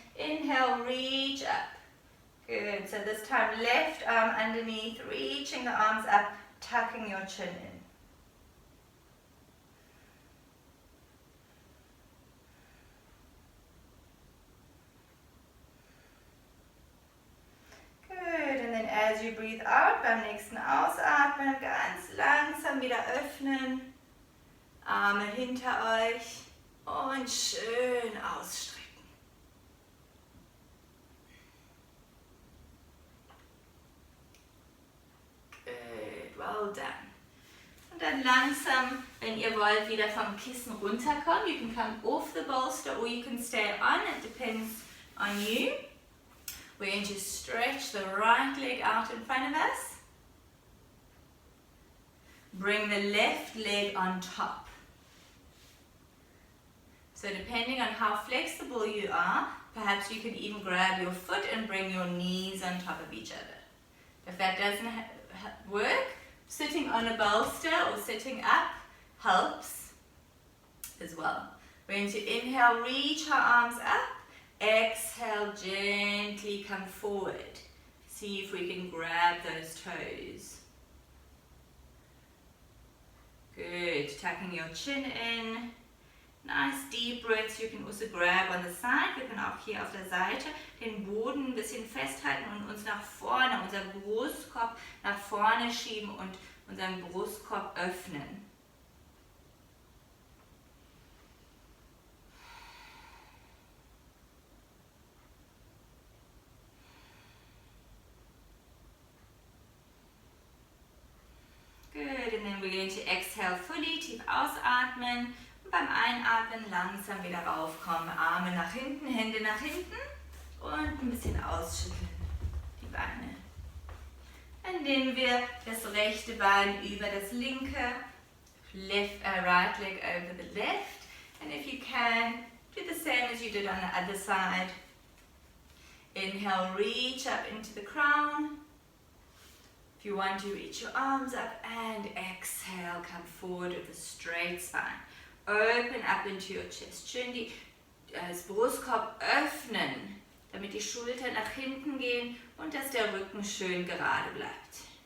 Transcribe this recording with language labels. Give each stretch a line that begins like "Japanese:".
English: Inhale, reach up. Good, so this time left arm underneath, reaching the arms up, tucking your chin in. Good, and then as you breathe out,
German: beim nächsten Ausatmen ganz langsam wieder öffnen. Arme hinter euch und schön ausstrecken.
English: Good, well done.
German: Und dann langsam, wenn ihr wollt, wieder vom Kissen runterkommen.
English: You can come off the bolster or you can stay on. It depends on you. We're going to stretch the right leg out in front of us. Bring the left leg on top. So depending on how flexible you are, perhaps you can even grab your foot and bring your knees on top of each other. If that doesn't work, sitting on a bolster or sitting up helps as well. We're going to inhale, reach our arms up. Exhale, gently come forward. See if we can grab those toes. Good, tucking your chin in. Nice deep breaths. You can also grab on the side.
German: Wir können auch hier auf der Seite den Boden ein bisschen festhalten und uns nach vorne, unser Brustkorb nach vorne schieben und unseren Brustkorb öffnen.
English: Good, and then we're going to exhale fully,
German: tief ausatmen. Beim Einatmen langsam wieder raufkommen. Arme nach hinten, Hände nach hinten und ein bisschen ausschütteln, die Beine. Dann nehmen wir das rechte Bein über das linke,
English: right leg over the left. And if you can, do the same as you did on the other side. Inhale, reach up into the crown. If you want to, reach your arms up and exhale, come forward with a straight spine. Open up into your chest.
German: Schön das Brustkorb öffnen, damit die Schultern nach hinten gehen und dass der Rücken schön gerade bleibt.